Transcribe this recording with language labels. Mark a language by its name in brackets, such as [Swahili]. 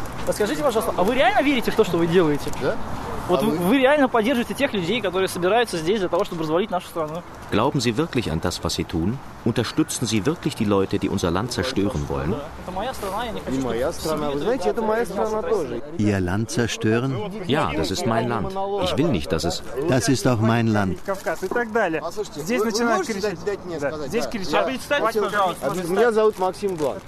[Russian] Скажите, пожалуйста, а вы реально верите в то, что вы делаете? Вот вы реально поддерживаете тех людей, которые собираются здесь для того, чтобы развалить нашу страну? [German] Glauben Sie wirklich an das, was Sie tun? Unterstützen Sie wirklich die Leute, die unser Land zerstören wollen? [Russian] Это моя страна, я не хочу. Не моя страна, вы знаете, это моя страна тоже. [German] Ihr Land zerstören? Ja, das ist mein Land. Ich will nicht, dass es. Das ist auch mein Land. [Russian] Кавказ и так далее. Здесь начинают кричать. Здесь кричат. Представьтесь, пожалуйста. Меня зовут Максим Бланк.